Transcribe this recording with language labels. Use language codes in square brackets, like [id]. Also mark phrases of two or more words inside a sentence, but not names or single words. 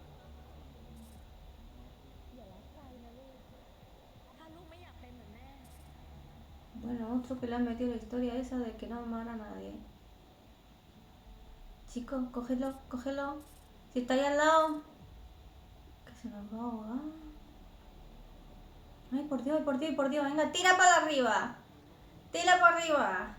[th] อย่ารักใครนะลูก ถ้าลูกไม่อยากเป็นเหมือนแม่ [es] Bueno, otro que le han metido la historia esa de que no amar a nadie. Chico, cógelo, cógelo. Si está ahí al lado. Que se nos va a ahogar. Ay, por Dios, por Dios, por Dios. Venga, tira para arriba. Tira para arriba.